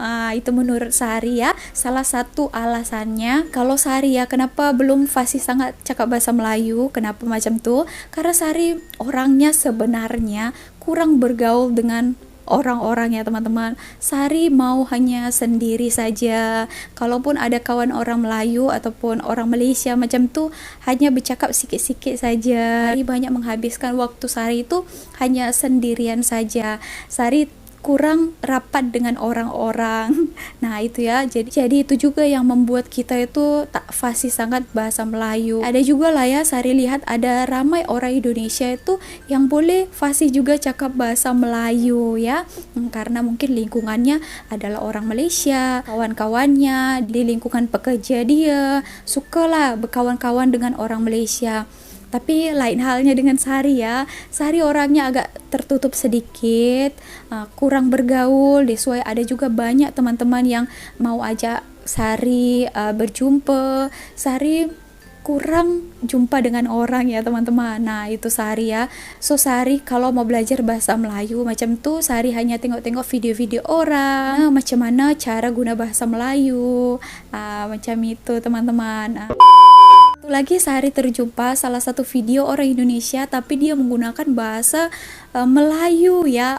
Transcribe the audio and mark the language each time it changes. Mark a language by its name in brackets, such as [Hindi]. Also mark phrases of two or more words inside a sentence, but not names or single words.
[Indonesian] Itu menurut Sari ya, salah satu alasannya. [Malay] Kalau Sari ya, kenapa belum fasih sangat cakap bahasa Melayu, kenapa macam tuh? [Indonesian] Karena Sari orangnya sebenarnya kurang bergaul dengan orang-orang ya teman-teman. Sari mau hanya sendiri saja. [Malay] Kalaupun ada kawan orang Melayu ataupun orang Malaysia macam tu, hanya bercakap sikit-sikit saja. [Indonesian] Sari banyak menghabiskan waktu Sari itu hanya sendirian saja. Sari kurang rapat dengan orang-orang. Nah itu ya, jadi itu juga yang membuat kita itu [Malay] tak fasih sangat [Indonesian] bahasa Melayu. Ada juga lah ya, Sari lihat ada ramai orang Indonesia itu yang boleh fasih juga cakap bahasa Melayu ya, karena mungkin lingkungannya adalah orang Malaysia, kawan-kawannya di lingkungan pekerja dia sukalah berkawan-kawan dengan orang Malaysia. Tapi lain halnya dengan Sari ya. Sari orangnya agak tertutup sedikit, kurang bergaul. [English] That's why [Indonesian] ada juga banyak teman-teman yang mau ajak Sari berjumpa. Sari kurang jumpa dengan orang ya teman-teman. Nah itu Sari ya. So Sari kalau mau belajar bahasa Melayu [Malay] macam tu, [Indonesian] Sari hanya tengok-tengok video-video orang, [Malay] macam mana [Indonesian] cara guna bahasa Melayu, [Malay] macam itu [Indonesian] teman-teman. Lagi Sari terjumpa salah satu video orang Indonesia tapi dia menggunakan bahasa Melayu ya.